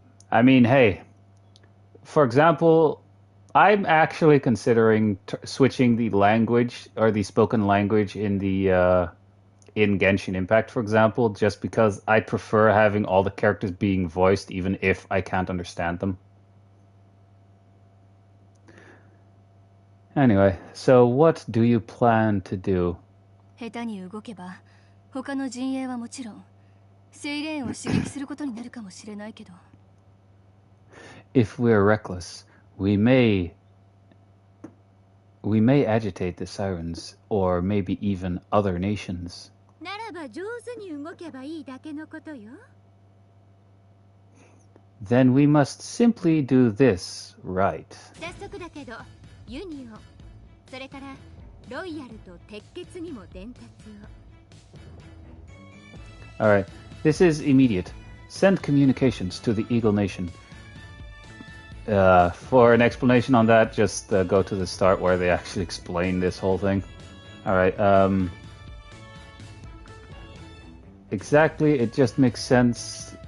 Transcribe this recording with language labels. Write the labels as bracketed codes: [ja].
[en] I mean, hey. For example, I'm actually considering switching the language or the spoken language in the in Genshin Impact, for example, just because I prefer having all the characters being voiced, even if I can't understand them. Anyway, so what do you plan to do? [ja] 下手に動けば他の陣営はもちろんセイレーンを刺激することになるかもしれないけど。 [en] If we're reckless, we may agitate the sirens, or maybe even other nations. [ja] ならば上手に動けばいいだけのことよ。 [en] Then we must simply do this right. [ja] 早速だけど、ユニオン、それからロイヤルと鉄血にも伝達を。 [en] Alright, this is immediate. Send communications to the Eagle Nation. For an explanation on that, just go to the start where they actually explain this whole thing. Alright, exactly, it just makes sense.